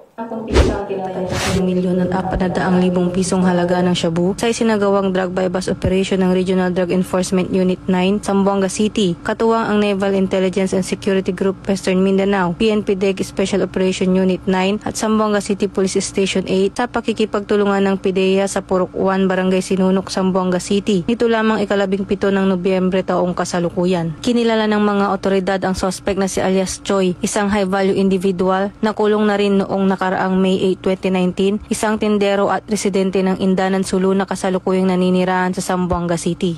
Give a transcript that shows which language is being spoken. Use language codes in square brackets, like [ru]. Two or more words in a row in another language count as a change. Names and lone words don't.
[tl] Milyon at 400,000 pisong halaga ng shabu sa isinagawang [en] drug buy-bust operation [tl] ng Regional Drug Enforcement Unit 9, Zamboanga City, katuwang ang Naval Intelligence and Security Group Western Mindanao, PNP-DEG Special Operation Unit 9 at Zamboanga City Police Station 8 sa pakikipagtulungan ng PIDEA sa Purok 1, Barangay Sinunok, Zamboanga City. Nito lamang ika-17 ng Nobyembre taong kasalukuyan. Kinilala ng mga otoridad ang suspect na si alias Choi, isang [en] high-value individual [tl] na kulong na rin noong nakaraang May 8, 2019, isang tindero at residente ng Indanan Sulu na kasalukuyang naninirahan sa Zamboanga City.